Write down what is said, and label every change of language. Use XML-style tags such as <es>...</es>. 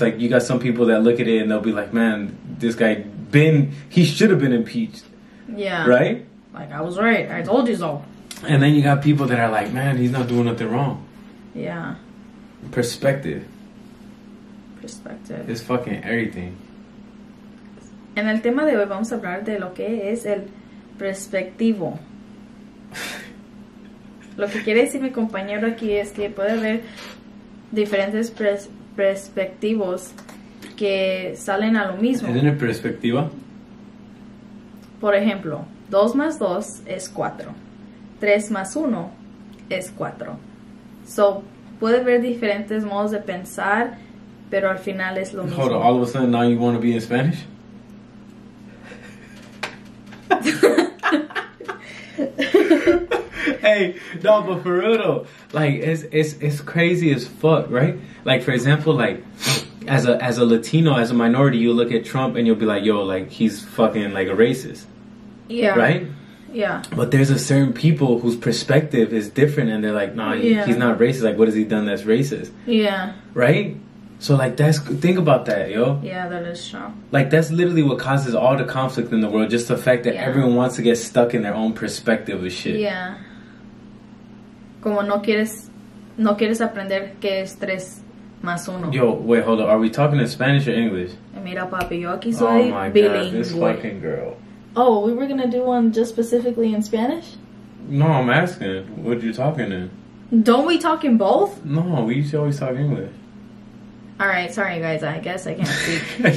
<en>Like, you got some people that look at it and they'll be like, man, this guy he should have been impeached. Yeah. Right? Like, I was right. I told you so. And then you got people that are like, man, he's not doing nothing wrong. Yeah. Perspective. Perspective. It's fucking everything.</en> <es>En el tema de hoy vamos a hablar de lo que es el perspectivo. Lo que quiere decir mi compañero aquí es que puede haber diferentes perspectivos que salen a lo mismo. ¿Tiene perspectiva? Por ejemplo, 2 más 2 es 4. 3 más 1 es 4. So, puede haber diferentes modos de pensar, pero al final es lo mismo.</es> <en>Hold on, all of a sudden now you want to be in Spanish? Hey, no, but for real though, like it's crazy as fuck, right? Like, for example, like as a Latino, as a minority, you look at Trump and you'll be like, yo, like, he's fucking like a racist. Yeah. Right? Yeah. But there's a certain people whose perspective is different and they're like, nah, he's not racist. Like, what has he done that's racist? Yeah. Right? So, like, think about that, yo. Yeah, that is true. Like, that's literally what causes all the conflict in the world. Just the fact that everyone wants to get stuck in their own perspective of shit. Yeah.</en> <es>Como no quieres aprender que es 3 más 1.</es> <en>Yo, wait, hold on. Are we talking in Spanish or English?</en> <es>Mira, papi, yo aquí soy</es> <en>oh my</en> <es>bilingüe.</es> <en>God, this fucking girl. Oh, we were gonna do one just specifically in Spanish? No, I'm asking. What you talking in? Don't we talk in both? No, we used to always talk English. Alright, sorry guys, I guess I can't speak.</en>